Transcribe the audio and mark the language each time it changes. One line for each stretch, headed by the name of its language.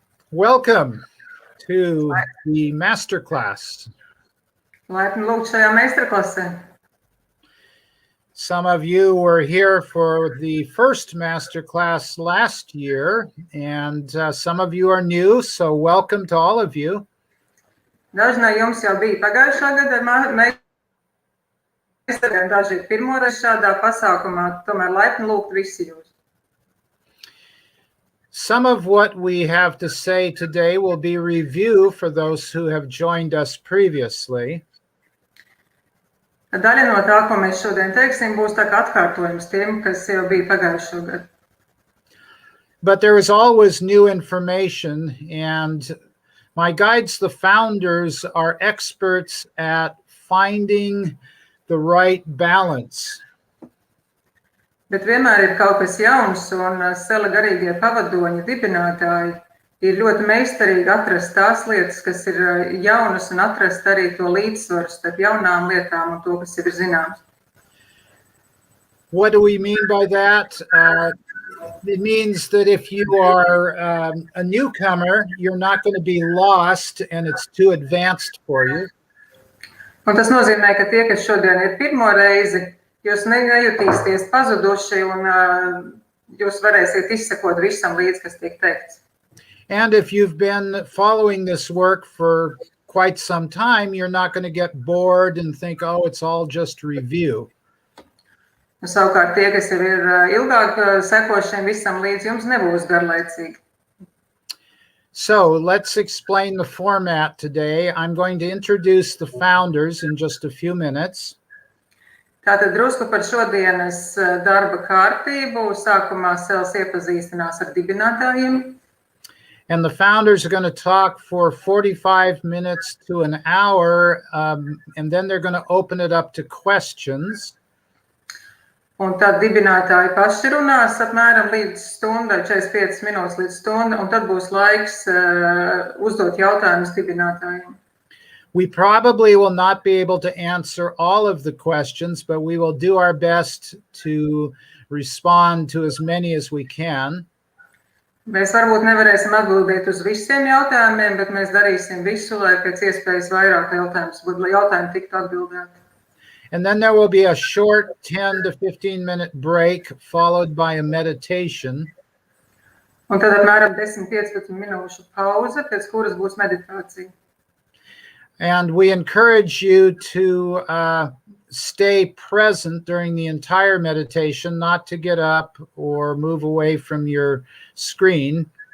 English: Welcome to the masterclass.
Latvian: Laipni lūgt šajā meistarklasē.
English: Some of you were here for the first masterclass last year, and some of you are new, so welcome to all of you.
Latvian: Daži no jums jau bija pagājušā gada meistariem, daži ir pirmoreiz šādā pasākumā, tomēr laipni lūgt visi jūs.
English: Some of what we have to say today will be review for those who have joined us previously.
Latvian: Daļa no tā, ko mēs šodien teiksim, būs tā kā atkārtojums tiem, kas jau bija pagājušo gadu.
English: But there is always new information, and my guides, the founders, are experts at finding the right balance.
Latvian: Bet vienmēr ir kaut kas jauns, un Sela garīgie pavadoņi dibinātāji ir ļoti meistarīgi atrast tās lietas, kas ir jaunas, un atrast arī to līdzsvaru starp jaunām lietām un to, kas jau ir zināms.
English: What do we mean by that? It means that if you are a newcomer, you're not going to be lost and it's too advanced for you.
Latvian: Un tas nozīmē, ka tie, kas šodien ir pirmo reizi, jūs nejutīsieties pazuduši un jūs varēsiet izsekot visam līdz, kas tiek teikts.
English: And if you've been following this work for quite some time, you're not going to get bored and think, oh, it's all just review.
Latvian: Savukārt tie, kas jau ir ilgāk sekošiem visam līdz, jums nebūs garlaicīgi.
English: So let's explain the format today. I'm going to introduce the founders in just a few minutes.
Latvian: Tātad drusku par šodienas darba kārtību. Sākumā Sels iepazīstinās ar dibinātājiem.
English: And the founders are going to talk for 45 minutes to an hour, and then they're going to open it up to questions.
Latvian: Un tad dibinātāji paši runās apmēram līdz stundai, 45 minūtes līdz stundai, un tad būs laiks uzdot jautājumus dibinātājiem.
English: We probably will not be able to answer all of the questions, but we will do our best to respond to as many as we can.
Latvian: Mēs varbūt nevarēsim atbildēt uz visiem jautājumiem, bet mēs darīsim visu, lai pēc iespējas vairāk jautājumu tiktu atbildēti.
English: And then there will be a short 10 to 15 minute break followed by a meditation.
Latvian: Un tad apmēram 10-15 minūšu pauze, pēc kuras būs meditācija.
English: And we encourage you to stay present during the entire meditation, not to get up or move away from your screen.